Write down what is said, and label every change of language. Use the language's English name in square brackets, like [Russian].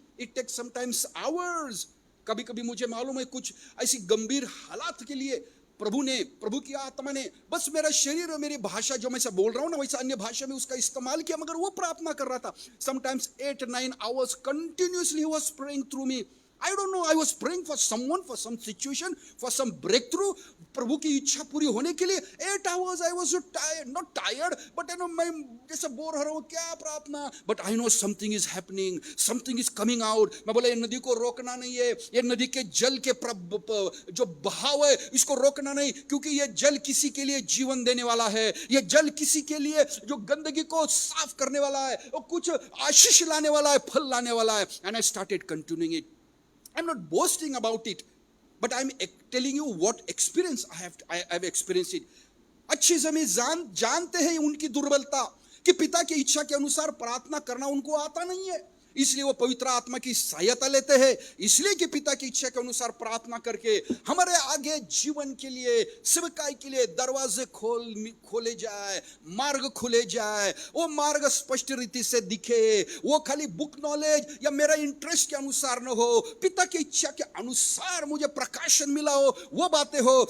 [English] It takes sometimes hours. [Hindi] कभी कभी मुझे मालूम है कुछ ऐसी गंभीर हालात के लिए प्रभु की आत्मा ने बस मेरा शरीर और मेरी भाषा जो मैं बोल रहा हूं ना, वैसा अन्य भाषा में उसका इस्तेमाल किया, मगर वो प्रार्थना कर रहा था। [English] Sometimes 8-9 hours continuously he was praying through me. I don't know, I was praying for someone, for some situation, for some breakthrough. [Hindi] प्रभु की इच्छा पूरी होने के लिए [English] 8 hours I was so tired, not tired, but [Hindi] मैं जैसे बोर हो रहा हूँ, क्या प्रार्थना, [English] but I know something is happening, something is coming out. [Hindi] मैं बोला ये नदी को रोकना नहीं है, ये नदी के जल के जो बहाव है इसको रोकना नहीं, क्योंकि ये जल किसी के लिए जीवन देने वाला है, ये जल किसी के लिए जो गंदगी को साफ करने वाला है, और कुछ आशीष लाने वाला है, फल लाने वाला है। [English] And I started continuing it. I'm not boasting about it, but I'm telling you what experience I have experienced it. [Hindi] अच्छे से हम जानते हैं उनकी दुर्बलता, कि पिता की इच्छा के अनुसार प्रार्थना करना उनको आता नहीं है, इसलिए वो पवित्र आत्मा की सहायता लेते हैं। इसलिए कि पिता की इच्छा के अनुसार प्रार्थना करके हमारे आगे जीवन के लिए, सेवकाई के लिए दरवाजे खोले जाए, मार्ग खुले जाए, वो मार्ग स्पष्ट रीति से दिखे, वो खाली बुक नॉलेज या मेरा इंटरेस्ट के अनुसार न हो, पिता की इच्छा के अनुसार मुझे प्रकाशन मिला हो, वो बातें हो।